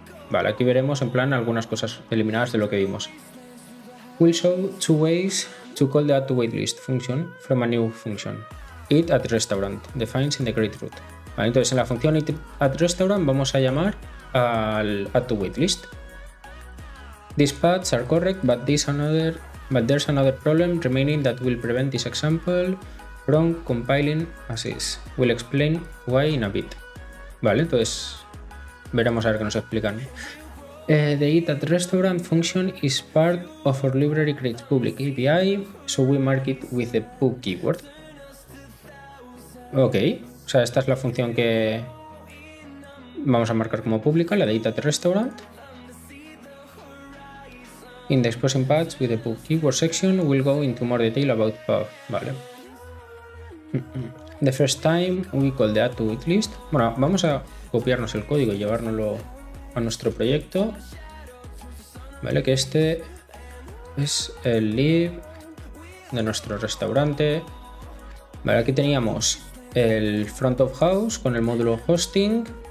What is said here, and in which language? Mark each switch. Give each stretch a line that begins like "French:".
Spanish: Vale, aquí veremos en plan algunas cosas eliminadas de lo que vimos.
English: We'll show two ways to call the add to waitlist function from a new function. It at restaurant defines in the create root.
Spanish: Vale, entonces en la función it at restaurant vamos a llamar al add to waitlist.
English: These paths are correct, but there's another problem remaining that will prevent this example from compiling as is. We'll explain why in a bit.
Spanish: Vale, entonces veremos a ver qué nos explican.
English: The eat at restaurant function is part of our library creates public API, so we mark it with the pub keyword.
Spanish: Ok, o sea, esta es la función que vamos a marcar como pública, la de eat at restaurant.
English: In the exposing paths with the pub keyword section, we'll go into more detail about pub. Vale. The first time we call the add to waitlist.
Spanish: Bueno, vamos a copiarnos el código y llevárnoslo a nuestro proyecto. Vale, que este es el lib de nuestro restaurante. Vale, aquí teníamos el front of house con el módulo hosting.